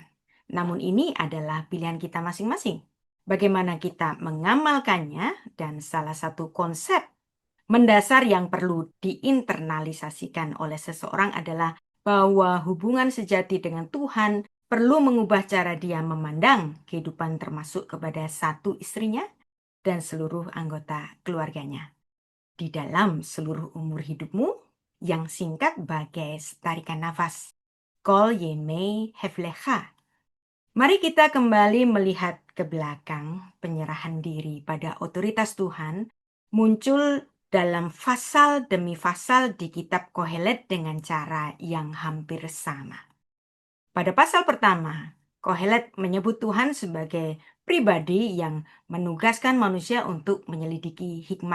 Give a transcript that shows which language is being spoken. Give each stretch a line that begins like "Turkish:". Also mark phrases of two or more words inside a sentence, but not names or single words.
Indonesian: Namun ini adalah pilihan kita masing-masing. Bagaimana kita mengamalkannya, dan salah satu konsep mendasar yang perlu diinternalisasikan oleh seseorang adalah bahwa hubungan sejati dengan Tuhan perlu mengubah cara dia memandang kehidupan termasuk kepada satu istrinya dan seluruh anggota keluarganya. Di dalam seluruh umur hidupmu yang singkat bagai tarikan nafas.
Hebrew: כל ימי הבלך.
Indonesian: Mari kita kembali melihat ke belakang. Penyerahan diri pada otoritas Tuhan muncul dalam pasal demi pasal di kitab Kohelet dengan cara yang hampir sama. Pada pasal pertama, Kohelet menyebut Tuhan sebagai pribadi yang menugaskan manusia untuk menyelidiki hikmat.